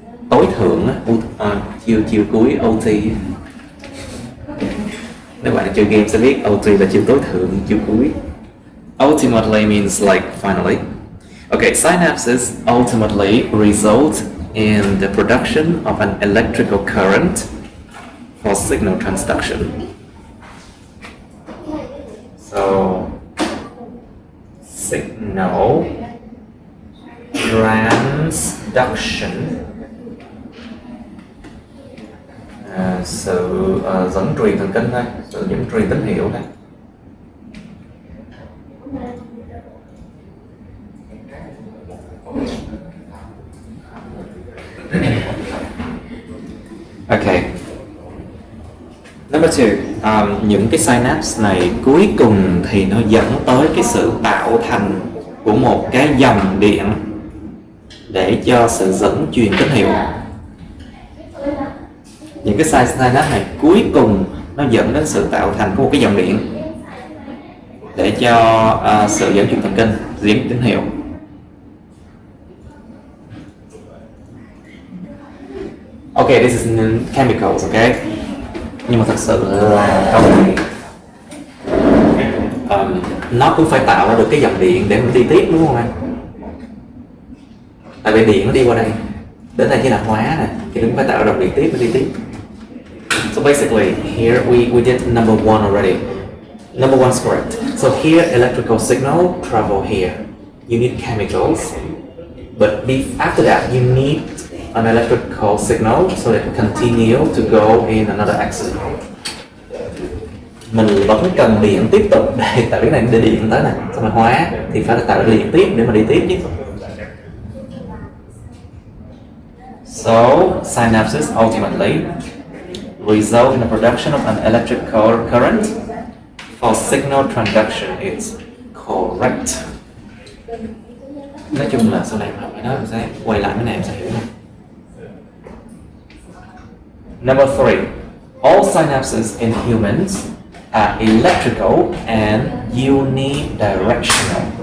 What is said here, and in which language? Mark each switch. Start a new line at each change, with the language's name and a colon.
Vietnamese: Tối thượng chiều cuối OT. Nếu bạn chơi game sẽ biết OT là chiều tối thượng, chiều cuối.
English: Ultimately means like finally. Okay, synapses ultimately result in the production of an electrical current for signal transduction. So, signal transduction.
Vietnamese: Sự dẫn truyền thần kinh thôi, sự dẫn truyền tín hiệu thôi.
English: Okay. Number two,
Vietnamese: những cái synapse này cuối cùng thì nó dẫn tới cái sự tạo thành của một cái dòng điện để cho sự dẫn truyền tín hiệu. Những cái synapse này cuối cùng nó dẫn đến sự tạo thành của một cái dòng điện để cho sự dẫn truyền thần kinh, dẫn tín hiệu.
English: Okay, this is chemicals, okay?
Vietnamese: Nhưng mà thật sự là câu này nó cũng phải tạo ra được cái dòng điện để mình đi tiếp, đúng không anh? Tại vì điện nó đi qua đây, đến đây chỉ là hóa nè, thì nó cũng phải tạo ra dòng điện tiếp, mới đi tiếp.
English: So basically, here we did number one already. Number one is correct. So here, electrical signal travel here. You need chemicals, but after that, you need an electrical signal so that it continue to go in another axis.
Vietnamese: Mình vẫn cần điện tiếp tục để tạo cái này để điện tới này, xong rồi hóa thì phải tạo ra điện tiếp để mà đi tiếp chứ.
English: So synapses ultimately result in the production of an electrical current for signal transduction. It's correct.
Vietnamese: Nói chung là sau này học cái đó mình sẽ quay lại cái này mình sẽ hiểu.
English: Number three, all synapses in humans are electrical and unidirectional.